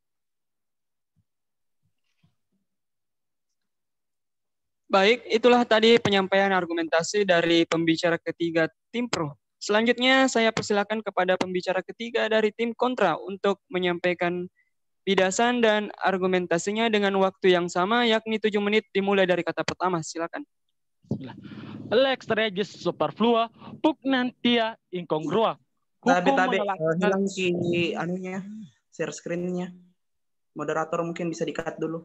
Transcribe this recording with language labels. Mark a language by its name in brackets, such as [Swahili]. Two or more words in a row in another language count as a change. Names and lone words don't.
[Indonesian] Baik, itulah tadi penyampaian argumentasi dari pembicara ketiga tim pro. Selanjutnya saya persilakan kepada pembicara ketiga dari tim kontra untuk menyampaikan bidasan dan argumentasinya dengan waktu yang sama, yakni 7 menit dimulai dari kata pertama. Silakan. [Latin] Lex regis superflua, pugnantia incongrua. [Indonesian] Hilang anunya, [English] share screen- [Indonesian] nya. Moderator mungkin bisa di-cut dulu.